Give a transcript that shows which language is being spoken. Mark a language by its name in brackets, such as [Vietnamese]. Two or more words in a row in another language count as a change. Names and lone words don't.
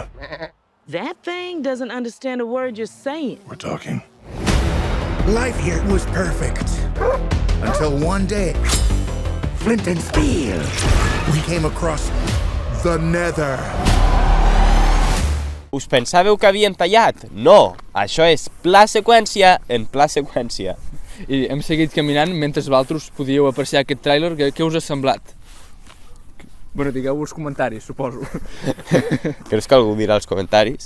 [English] that thing doesn't understand a word you're saying. We're talking. Life here was perfect. Until one day, Flint and Steel, we came across the Nether. [Catalan] Us pensàveu que havíem tallat? No! Això és pla seqüència en pla seqüència. I hem seguit caminant mentre vosaltres podíeu apreciar aquest tràiler. Què us ha semblat? Bueno, digueu els comentaris, suposo. Creus que algú dirà als comentaris?